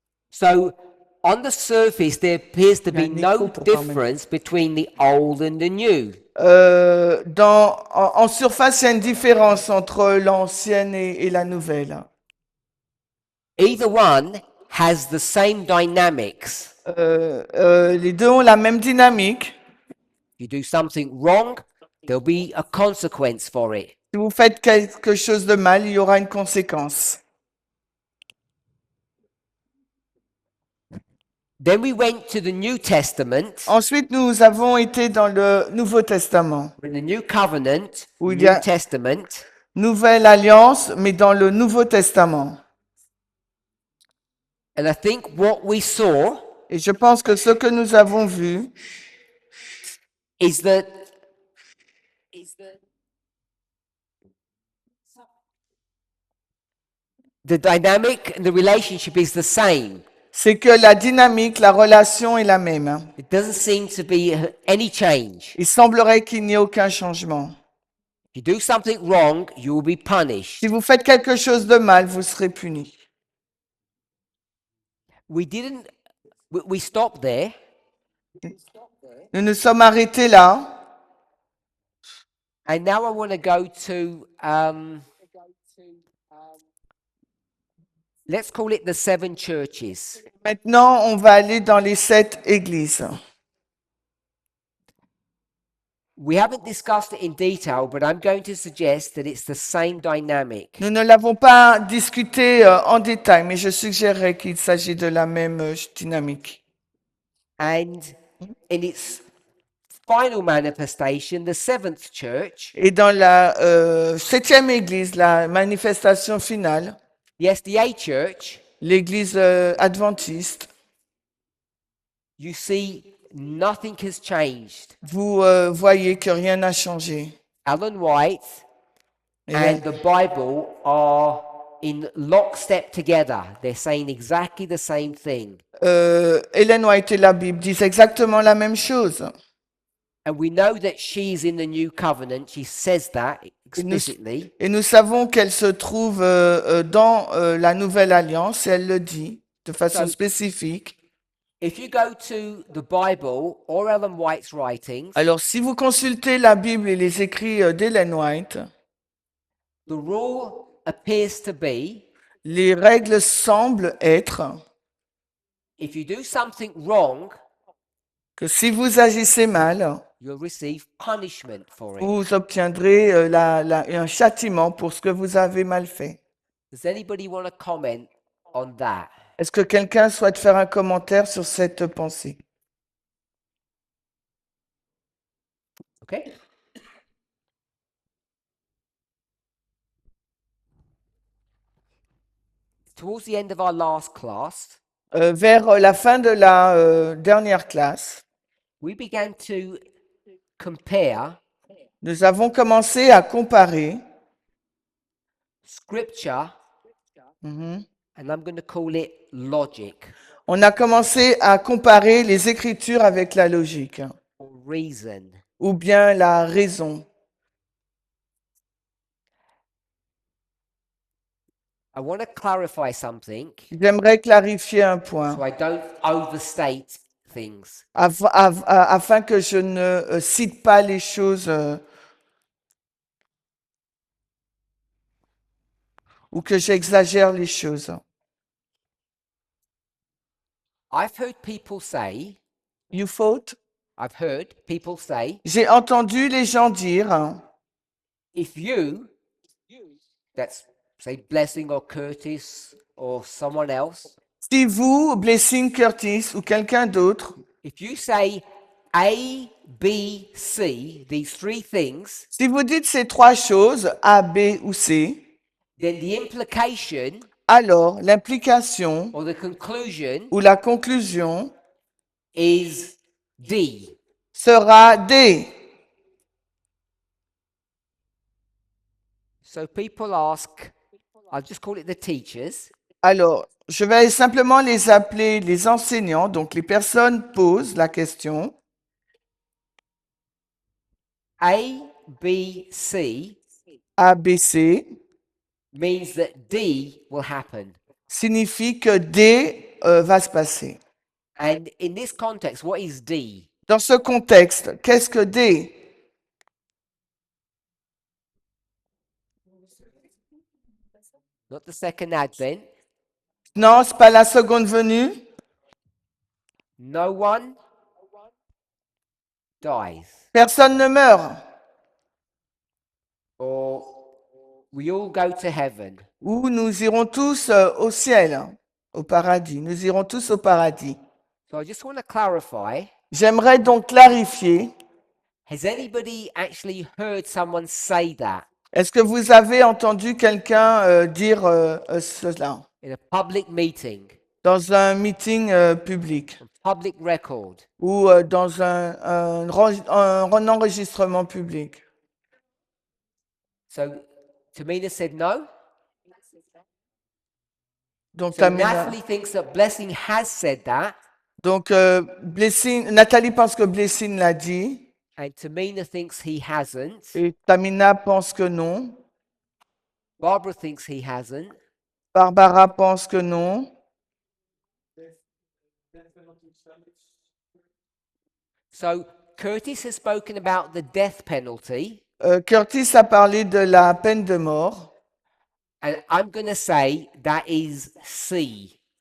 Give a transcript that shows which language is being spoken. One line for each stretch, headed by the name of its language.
English: So, on the surface, there appears to be Yeah, no
French: Nico pour parler.
English: difference between the old and the new.
French: En surface, il y a une différence entre l'ancienne et la nouvelle.
English: Either one has the same dynamics.
French: Les deux ont la même dynamique.
English: You do something wrong, there'll be a consequence for it.
French: Si vous faites quelque chose de mal, il y aura une conséquence.
English: Then we went to the New Testament,
French: Ensuite, nous avons été dans le Nouveau Testament.
English: in the New Covenant,
French: Oui,
English: New
French: bien.
English: Testament,
French: Nouvelle Alliance, mais dans le Nouveau Testament.
English: and I think what we saw
French: Et je pense que ce que nous avons vu,
English: is that the dynamic and the relationship is the same.
French: c'est que la dynamique, la relation est la même.
English: It doesn't seem to be any change.
French: Il semblerait qu'il n'y ait aucun changement.
English: If you do something wrong, you will be punished.
French: Si vous faites quelque chose de mal, vous serez puni.
English: We didn't, we stopped there.
French: Nous nous sommes arrêtés là.
English: And now I want to go to, let's call it the 7 churches.
French: Maintenant, on va aller dans les 7 églises.
English: We haven't discussed it in detail, but I'm going to suggest that it's the same dynamic.
French: Nous ne l'avons pas discuté en détail, mais je suggérerais qu'il s'agit de la même dynamique.
English: And in its final manifestation, the 7th church,
French: Et dans la 7e église, la manifestation finale,
English: the SDA church,
French: l'église adventiste,
English: you see nothing has changed.
French: vous voyez que rien n'a changé.
English: Ellen White
French: Et
English: and the Bible are in lockstep together. They're saying exactly the same thing.
French: Ellen White et la Bible disent exactement la même chose.
English: And we know that she's in the new covenant. She says that explicitly.
French: Et nous savons qu'elle se trouve dans la nouvelle alliance, et elle le dit de façon spécifique.
English: If you go to the Bible or Ellen White's writings,
French: Alors, si vous consultez la Bible et les écrits d'Ellen White,
English: the rule appears to be
French: les règles semblent être
English: if you do something wrong,
French: que si vous agissez mal,
English: you'll receive punishment for it.
French: vous obtiendrez un châtiment pour ce que vous avez mal fait.
English: Does anybody want to comment on that?
French: Est-ce que quelqu'un souhaite faire un commentaire sur cette pensée?
English: Okay. Towards the end of our last class,
French: Vers la fin de la dernière classe,
English: we began to compare
French: nous avons commencé à comparer
English: scripture, Mhm. and I'm going to call it logic
French: On a commencé à comparer les Écritures avec la logique
English: or reason.
French: ou bien la raison.
English: I want to clarify something
French: J'aimerais clarifier un point
English: so I don't overstate things.
French: afin que je ne cite pas les choses ou que j'exagère les choses.
English: I've heard people say, You thought? I've heard people say,
French: J'ai entendu les gens dire,
English: if you, that's say Blessing or Curtis or someone else,
French: si vous, Blessing Curtis ou quelqu'un d'autre,
English: if you say A, B, C, these 3 things,
French: si vous dites ces 3 choses, A, B ou C,
English: then the implication
French: alors l'implication
English: or the conclusion
French: ou la conclusion
English: is D.
French: sera D.
English: So people ask, I'll just call it the teachers,
French: Alors, je vais simplement les appeler les enseignants. Donc, les personnes posent la question.
English: A, B, C
French: A, B, C
English: means that D will happen.
French: signifie que D va se passer.
English: And in this context, what is D?
French: Dans ce contexte, qu'est-ce que D?
English: Not the second advent.
French: Non, c'est pas la seconde venue.
English: No one dies.
French: Personne ne meurt.
English: Or we all go to heaven.
French: Ou nous irons tous au ciel, au paradis. Nous irons tous au paradis.
English: So I just want to clarify,
French: J'aimerais donc clarifier.
English: has anybody actually heard someone say that
French: Est-ce que vous avez entendu quelqu'un dire cela
English: in a public meeting,
French: dans un meeting public
English: public record?
French: ou dans un enregistrement public?
English: So Tamina said no.
French: Donc,
English: So Natalie thinks that Blessing has said that.
French: Blessing, Nathalie pense que Blessing l'a dit.
English: and Tamina thinks he hasn't.
French: Et Tamina pense que non.
English: Barbara thinks he hasn't.
French: Barbara pense que non.
English: So Curtis has spoken about the death penalty,
French: Curtis a parlé de la peine de mort.
English: and I'm going to say that is C.